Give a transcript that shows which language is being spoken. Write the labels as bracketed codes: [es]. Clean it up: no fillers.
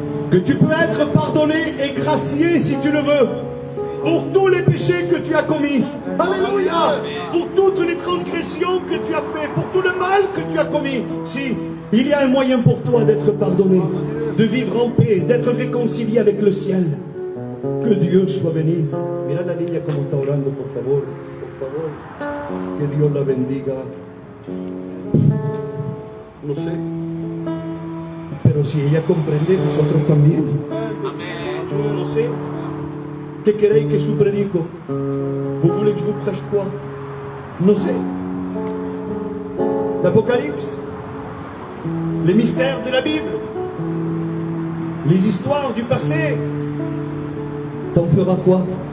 [fr] Que tu peux être pardonné et gracié si tu le veux. Pour tous les péchés que tu as commis. Alléluia. Pour toutes les transgressions que tu as fait. Pour tout le mal que tu as commis. Si, il y a un moyen pour toi d'être pardonné. De vivre en paix. D'être réconcilié avec le ciel. Que Dieu soit béni. [es] Mira la niña como está orando, por favor. Por favor. Que Dios la bendiga. No sé. Pero si ella comprende, nosotros también. Amén. No sé. ¿Qué queréis que [fr] je [es] predico? [fr] Vous voulez que je vous prêche quoi? [es] No sé. [fr] L'Apocalypse. Les mystères de la Bible. Les histoires du passé. T'en feras quoi?